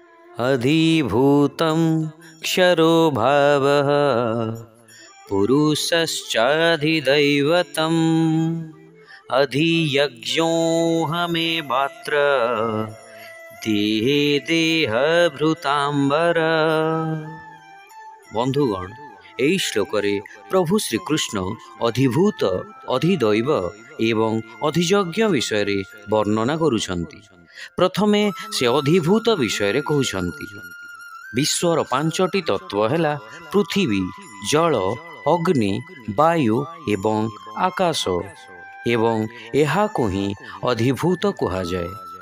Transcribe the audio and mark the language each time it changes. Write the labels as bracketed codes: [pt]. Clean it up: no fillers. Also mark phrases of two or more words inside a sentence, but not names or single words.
[sa] अधिभूतं क्षरो भावः पुरुषश्चाधिदैवतम् अधियज्ञोऽहमेवात्र देहे देहभृताम्बर। [or] ବନ୍ଧୁଗଣ, ଏଇ ଶ୍ଲୋକରେ ପ୍ରଭୁ ଶ୍ରୀକୃଷ୍ଣ ଅଧିଭୂତ, ଅଧିଦୈବ ଏବଂ ଅଧିଯଜ୍ଞ ବିଷୟରେ ବର୍ଣ୍ଣନା କରୁଛନ୍ତି। ପ୍ରଥମେ ସେ ଅଧିଭୂତ ବିଷୟରେ କହୁଛନ୍ତି। ବିଶ୍ୱର ପାଞ୍ଚଟି ତତ୍ତ୍ୱ ହେଲା ପୃଥିବୀ, ଜଳ, ଅଗ୍ନି, ବାୟୁ ଏବଂ ଆକାଶ, ଏବଂ ଏହାକୁ ହିଁ ଅଧିଭୂତ କୁହାଯାଏ।